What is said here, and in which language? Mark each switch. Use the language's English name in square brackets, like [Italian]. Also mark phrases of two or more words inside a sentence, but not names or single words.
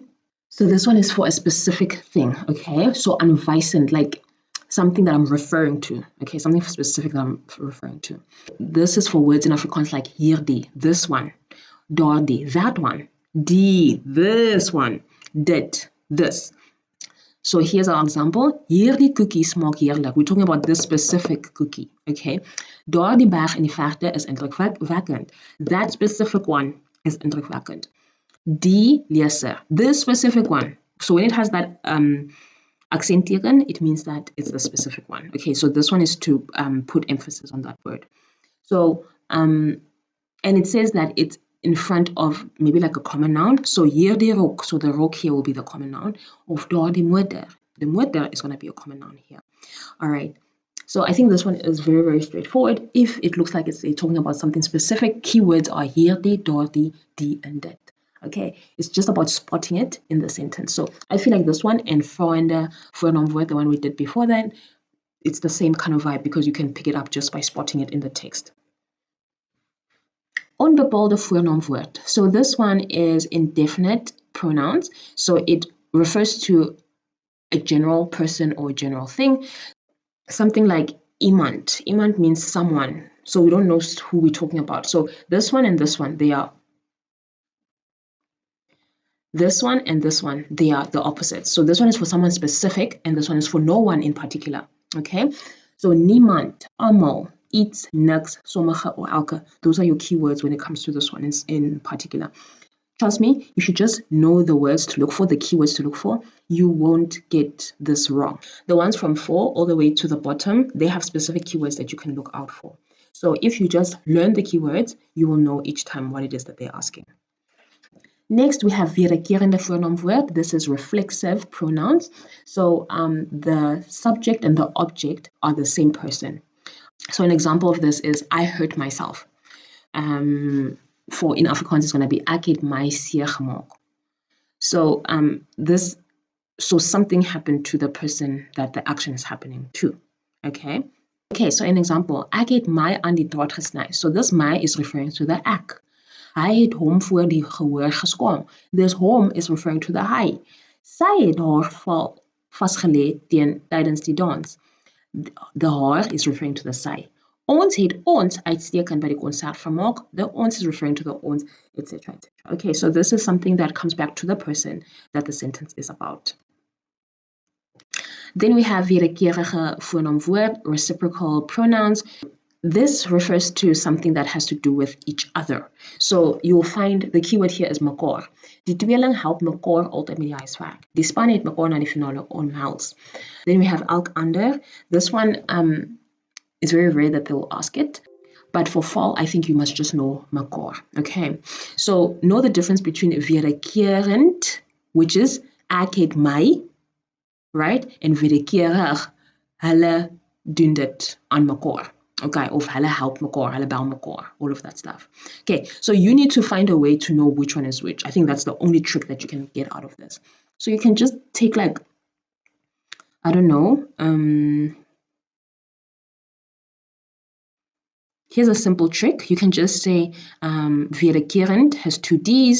[English] So this one is for a specific thing, okay? So aanwysend, like something that I'm referring to, okay? Something specific that I'm referring to. This is for words in Afrikaans like hierdie, this one, daardie, that one, die, this one, dit, this. So here's our example. [Afrikaans] Hierdie cookie smaak heerlik. [English] We're talking about this specific cookie, okay? [Afrikaans] Daardie berg in die verte is indrukwekkend. [English] That specific one is indrukwekkend. [Afrikaans] Die leser, [English] this specific one. So when it has that accenteken, it means that it's the specific one. Okay, so this one is to put emphasis on that word. So, and it says that it's in front of maybe like a common noun. So [Afrikaans] hierdie rok, [English] so the rok here will be the common noun. [Afrikaans] Of daardie motor. [English] The motor is going to be a common noun here. All right. So I think this one is very, very straightforward. If it looks like it's talking about something specific, keywords are [Afrikaans] hierdie, daardie, die, [English] and dit. Okay, it's just about spotting it in the sentence. So I feel like this one and [Afrikaans] vrouwende voornaamwoord, [English] the one we did before that, it's the same kind of vibe because you can pick it up just by spotting it in the text. [Afrikaans] Onbepaalde voornaamwoord. [English] So this one is indefinite pronouns. So it refers to a general person or a general thing. Something like iemand. Iemand means someone. So we don't know who we're talking about. So this one and this one, they are this one and this one, they are the opposites. So this one is for someone specific and this one is for no one in particular. Okay, so [Afrikaans] niemand, almal, iets, niks, sommige, [English] or elke. Those are your keywords when it comes to this one in particular. Trust me, if you just know the words to look for, the keywords to look for, you won't get this wrong. The ones from 4 all the way to the bottom, they have specific keywords that you can look out for. So if you just learn the keywords, you will know each time what it is that they're asking. Next, we have [Afrikaans] wederkerende voornaamwoord. [English] This is reflexive pronouns. So the subject and the object are the same person. So an example of this is, I hurt myself. For in Afrikaans, it's going to be, [Afrikaans] ek het my seer gemaak. [English] So so something happened to the person that the action is happening to. Okay. Okay, so an example, [Afrikaans] ek het my aan die draad gesny. [English] So this my is referring to the ek. [Afrikaans] Hy het hom voor die gehoor geskaam. [English] This hom is referring to the hy. [Afrikaans] Sy het haar val vasgelê tydens die dans. [English] The haar is referring to the sy. [Afrikaans] Ons het ons uitstekend by die konsert vermaak. [English] The ons is referring to the ons, etc. etc. Okay, so this is something that comes back to the person that the sentence is about. Then we have [Afrikaans] wederkerige voornaamwoord, [English] reciprocal pronouns. This refers to something that has to do with each other. So you'll find the keyword here is mekaar. [Afrikaans] Die tweeling help mekaar altyd met die huiswerk. Die span het mekaar na die finale omhels. [English] Then we have [Afrikaans] elk ander. [English] This one is very rare that they'll ask it. But for fall, I think you must just know mekaar. Okay. So know the difference between wederkerend, which is [Afrikaans] ek het my, [English] right? [Afrikaans] And wederkerig, hulle doen dit aan mekaar. Okay, of hulle help mekaar, hulle bel mekaar, [English] all of that stuff. Okay, so you need to find a way to know which one is which. I think that's the only trick that you can get out of this. So you can just take like, I don't know, here's a simple trick. You can just say wederkerend has 2 D's.